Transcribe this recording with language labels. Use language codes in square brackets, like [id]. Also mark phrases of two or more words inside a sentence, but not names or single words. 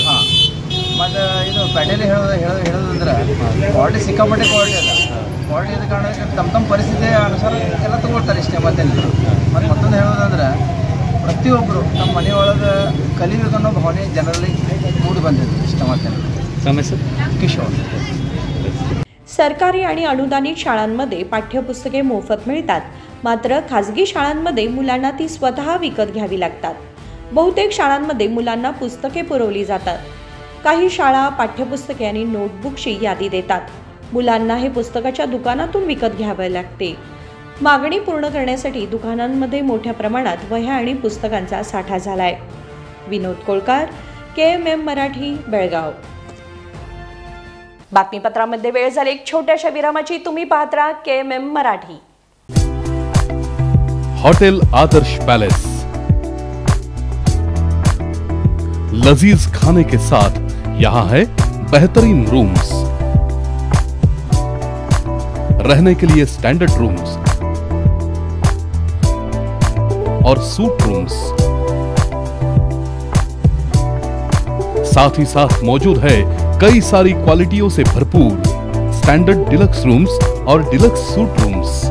[kn] ಹಾಂ ಮತ್ತು ಇದು ಪೇಟೆಯಲ್ಲಿ ಹೇಳೋದಂದ್ರೆ ಕ್ವಾಲಿಟಿ ಸಿಕ್ಕಾಪಟ್ಟೆ ಕ್ವಾಲಿಟಿ ಅದ. ಕ್ವಾಲಿಟಿ ಇದ್ದ ಕಾರಣಕ್ಕೆ ತಮ್ಮ ಪರಿಸ್ಥಿತಿ ಅನುಸಾರ ಎಲ್ಲ ತೊಗೊಳ್ತಾರೆ ಇಷ್ಟೇ ಮತ್ತೇನಿಲ್ಲ. ಮತ್ತು ಮತ್ತೊಂದು ಹೇಳೋದಂದ್ರೆ ಪ್ರತಿಯೊಬ್ಬರು ನಮ್ಮ ಮನೆಯೊಳಗೆ ಕಲಿಬೇಕನ್ನೋ ಭಾವನೆ ಜನರಲ್ಲಿ ಮೂಡಿ ಬಂದಿದೆ ಇಷ್ಟ ಮತ್ತೇನಿಲ್ಲ. ಸಮಸ್ಯೆ किशोर. [mr] सरकारी आणि अनुदानित शाळांमध्ये पाठ्यपुस्तके मोफत मिळतात, मात्र खाजगी शाळांमध्ये मुलांना ती स्वतः विकत घ्यावी लागतात. बहुतेक शाळांमध्ये मुलांना पुस्तके पुरवली जातात. काही शाळा पाठ्यपुस्तके आणि नोटबुकची यादी देतात. मुलांना हे पुस्तकाच्या दुकानातून विकत घ्यावे लागते. मागणी पूर्ण करण्यासाठी दुकानांमध्ये मोठ्या प्रमाणात वह्या आणि पुस्तकांचा साठा झालाय. विनोद कोळकार, KMM मराठी, बेळगाव. बातमीपत्रामध्ये वेळ झाली एक छोट्याशा विरामाची. तुम्ही पाहत राहा KMM मराठी. [hi] होटल आदर्श पैलेस लजीज खाने के साथ यहाँ है बेहतरीन रूम्स, रहने के लिए [en] standard rooms [hi] और [en] suite rooms, [hi] साथ ही साथ मौजूद है कई सारी क्वालिटियों से भरपूर [en] standard deluxe rooms [hi] और [en] deluxe suite rooms.